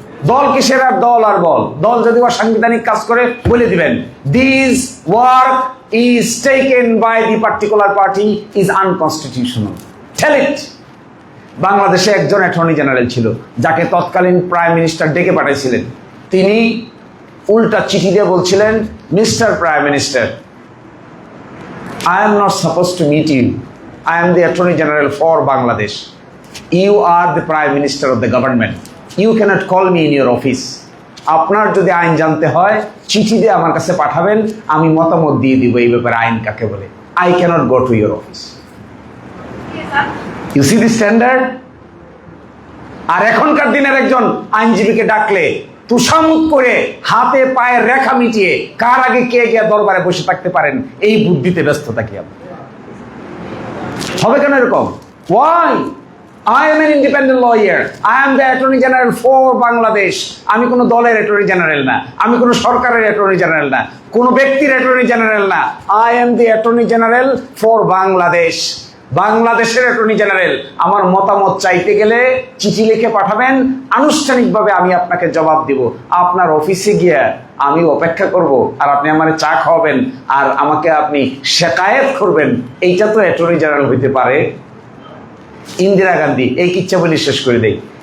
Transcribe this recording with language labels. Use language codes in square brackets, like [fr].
[bn] দল কিসের আর দল আর বল, দল যদি অসাংবিধানিক কাজ করে বলে দিবেন [en] This work is taken by the particular party is unconstitutional, tell it. [bn] বাংলাদেশে একজন অ্যাটর্নি জেনারেল ছিল, যাকে তৎকালীন প্রাইম মিনিস্টার ডেকে পাঠাইছিলেন। তিনি উল্টা চিঠি দিয়ে বলছিলেন, mister prime minister, [en] I am not supposed to meet you. I am the Attorney General for Bangladesh. You are the Prime Minister of the government. You cannot call me in your office. [bn] আপনার যদি আইন জানতে হয় চিঠি দিয়ে আমার কাছে পাঠাবেন, আমি মতামত দিয়ে দিব এই ব্যাপারে আইন কাকে বলে। [en] I cannot go to your office. You see the standard? [bn] আর এখনকার দিনের একজন আইনজীবীকে ডাকলে তুষামুখ করে হাতে পায়ের রেখা মিটিয়ে কার আগে কে গিয়ে দরবারে বসে থাকতে পারেন, এই বুদ্ধিতে ব্যস্ত থাকি আমি। হবে কেন এরকম? Why? [en] I am an independent lawyer. I am the Attorney General for Bangladesh. [bn] আমি কোনো দলের অ্যাটর্নি জেনারেল না, আমি কোনো সরকারের অ্যাটর্নি জেনারেল না, কোনো ব্যক্তির অ্যাটর্নি জেনারেল না। [en] I am the Attorney General for Bangladesh. [bn] বাংলাদেশের অ্যাটর্নি জেনারেল। আমার মতামত চাইতে গেলে চিঠি লিখে পাঠাবেন, আনুষ্ঠানিকভাবে আমি আপনাকে জবাব দিব। আপনার অফিসে গিয়ে আমি অপেক্ষা করব, আর আপনি আমার চা খাওয়াবেন, আর আমাকে আপনি শেকায়েত করবেন। এইটা তো অ্যাটর্নি জেনারেল হইতে পারে? ইন্দিরা গান্ধী, এই কিচ্ছা বলে শেষ করে দেই।